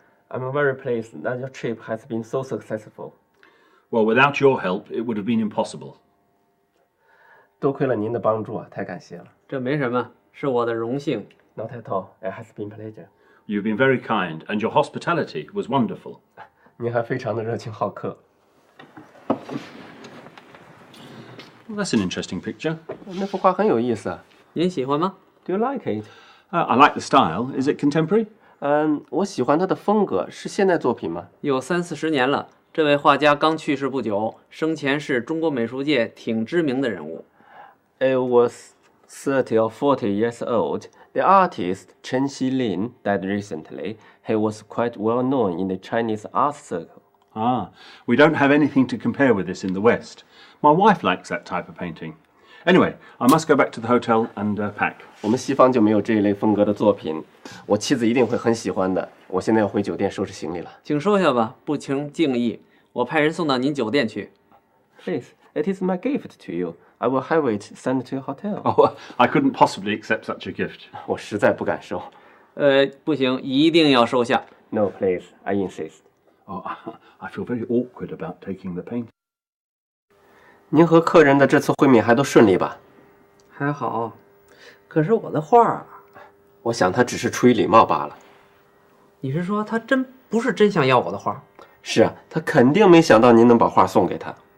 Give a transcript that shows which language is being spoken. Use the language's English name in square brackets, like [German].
[English] I'm very pleased that your trip has been so successful. Well, without your help, it would have been impossible. [Chinese] 多亏了您的帮助啊，太感谢了。这没什么，是我的荣幸。 [English] Not at all. It has been a pleasure. You've been very kind, and your hospitality was wonderful. [Chinese] 您还非常的热情好客。 [English] Well, that's an interesting picture. [Chinese] 那幅画很有意思啊。您喜欢吗 [English] Do you like it? I like the style. Is it contemporary? [Chinese] 我喜欢它的风格，是现代作品吗？有30-40年了。这位画家刚去世不久，生前是中国美术界挺知名的人物。 [English] It was 30 or 40 years old. The artist Chen Xilin died recently. He was quite well known in the Chinese art circle. We don't have anything to compare with this in the West. My wife likes that type of painting. Anyway, I must go back to the hotel and pack. [Chinese] 我们西方就没有这一类风格的作品，我妻子一定会很喜欢的。我现在要回酒店收拾行李了。请收下吧，不成敬意。我派人送到您酒店去。 [English] Please, it is my gift to you. I will have it sent to your hotel. Oh, I couldn't possibly accept such a gift. [Chinese] 我实在不敢收。不行，一定要收下。 [English] No, please, I insist. Oh, I feel very awkward about taking the painting. [Chinese] 您和客人的这次会面还都顺利吧？还好，可是我的画，我想他只是出于礼貌罢了。你是说他不是真想要我的画？是啊，他肯定没想到您能把画送给他。